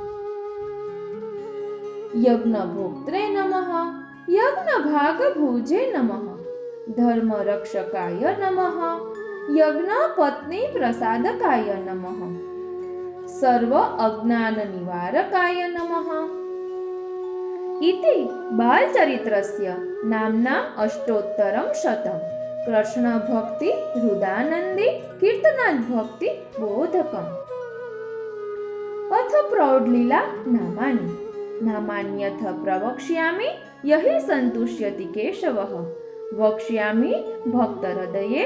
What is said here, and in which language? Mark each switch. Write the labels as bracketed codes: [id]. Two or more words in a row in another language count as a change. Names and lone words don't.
[sa] યજ્ઞભોક્ત્રે નમઃ યજ્ઞભાગભુજે નમઃ ધર્મરક્ષકાય નમઃ યજ્ઞપત્ની પ્રસાદકાય નમઃ સર્વ અજ્ઞાન નિવારકાય નમઃ इति बालचरित्रस्य नाम्ना अष्टोत्तरं शतं कृष्ण भक्ति हृदानंदी कीर्तनाद भक्ति बोधकम् अथ प्रौढलीला नामानि नामान्यथ प्रवक्ष्यामि यहि सन्तुष्यति केशवः वक्ष्यामि भक्तहृदये